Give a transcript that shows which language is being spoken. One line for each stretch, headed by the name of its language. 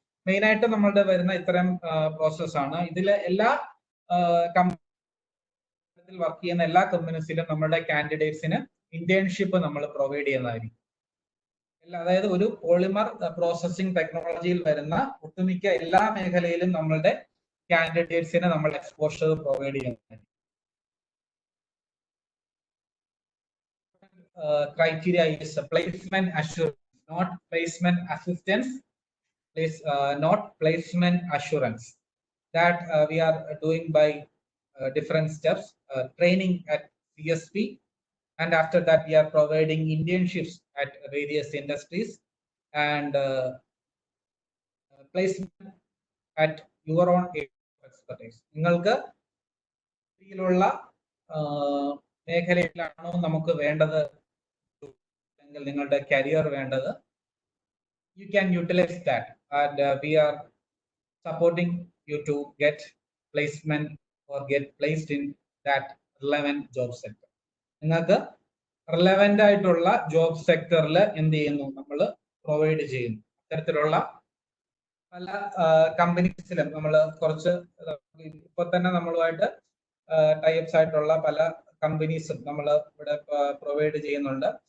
Malayalam: Main ആയിട്ട് നമ്മളുടെ വരുന്ന ഇത്തരം പ്രോസസ് ആണ്. ഇതിലെ എല്ലാ കമ്പനിയിൽ വർക്ക് ചെയ്യുന്ന എല്ലാ കമ്പനീസിലും നമ്മുടെ കാൻഡിഡേറ്റ്സിന് ഇന്റേൺഷിപ്പ് നമ്മൾ പ്രൊവൈഡ് ചെയ്യുന്നതായിരിക്കും. അതായത് ഒരു പോളിമർ പ്രോസസ്സിംഗ് ടെക്നോളജിയിൽ വരുന്ന ഒട്ടുമിക്ക എല്ലാ മേഖലയിലും നമ്മളുടെ കാൻഡിഡേറ്റ്സിന് നമ്മൾ എക്സ്പോഷർ പ്രൊവൈഡ് ചെയ്യുന്നതായിരിക്കും.
English: Criteria is placement assurance, not placement assistance, not placement assurance. That we are doing by different steps, training at CSP, and after that we are providing internships at various industries, and placement at your own expertise.
Malayalam: നിങ്ങൾക്ക് ഇതിലുള്ള മേഖലയിലാണോ നമുക്ക് വേണ്ടത്, നിങ്ങളുടെ career വേണ്ടത്,
English: you can utilize that, and we are supporting you to get placement or get placed in that relevant job sector.
Malayalam: നിങ്ങൾക്ക് relevant ആയിട്ടുള്ള job സെക്ടറിൽ എന്ത് ചെയ്യുന്നു, നമ്മൾ പ്രൊവൈഡ് ചെയ്യുന്നു. അത്തരത്തിലുള്ള പല കമ്പനീസിലും നമ്മൾ കുറച്ച് ഇപ്പൊ തന്നെ നമ്മളുമായിട്ട് ടൈപ്സ് ആയിട്ടുള്ള പല കമ്പനീസും നമ്മൾ ഇവിടെ പ്രൊവൈഡ് ചെയ്യുന്നുണ്ട്.